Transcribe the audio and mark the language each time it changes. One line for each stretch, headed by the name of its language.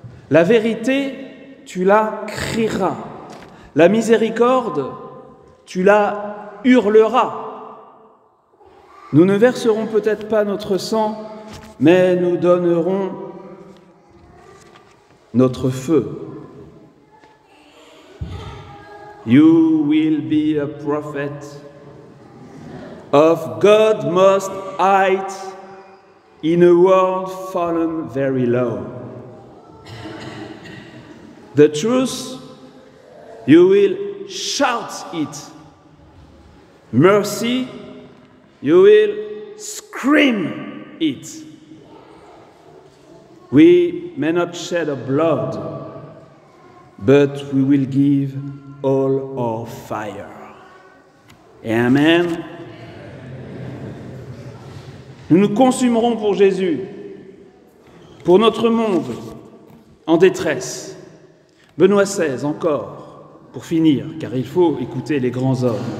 French: La vérité, tu la crieras. La miséricorde, tu la hurleras. Nous ne verserons peut-être pas notre sang, mais nous donnerons notre feu.
English: You will be a prophet of God Most High in a world fallen very low. The truth, you will shout it. Mercy, you will scream it. We may not shed a blood, but we will give all our fire. Amen.
French: Nous nous consumerons pour Jésus, pour notre monde en détresse. Benoît XVI, encore, pour finir, car il faut écouter les grands hommes.